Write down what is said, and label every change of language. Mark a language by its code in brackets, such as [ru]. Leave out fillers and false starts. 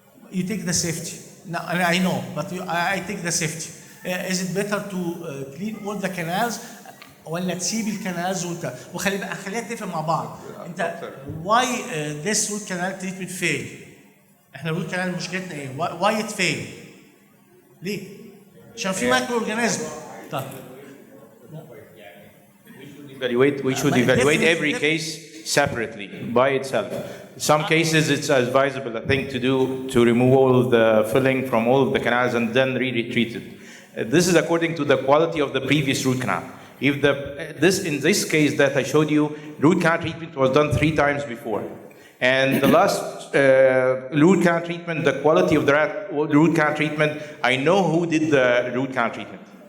[en] You take the safety. No, I know, but I take the safety. Is it better to clean all the canals [ar] ولا تسيب الكنالز خلينا نتفق مع بعض. انت [en] why this root canal treatment fail؟ [ar] احنا الروت كانال مشكلتنا ايه؟ [en] why it fail؟ [ar] ليه؟ عشان في مايكرو اورجانيزم. طيب [en] we should evaluate every case separately by itself. Some cases it's advisable, I think, to remove all of the filling from all of the canals and then re-retreat it. This is according to the quality of the previous root canal. If in this case that I showed you, root canal treatment was done 3 times before, and the last root canal treatment, the quality of the root canal treatment, I know who did the root canal treatment.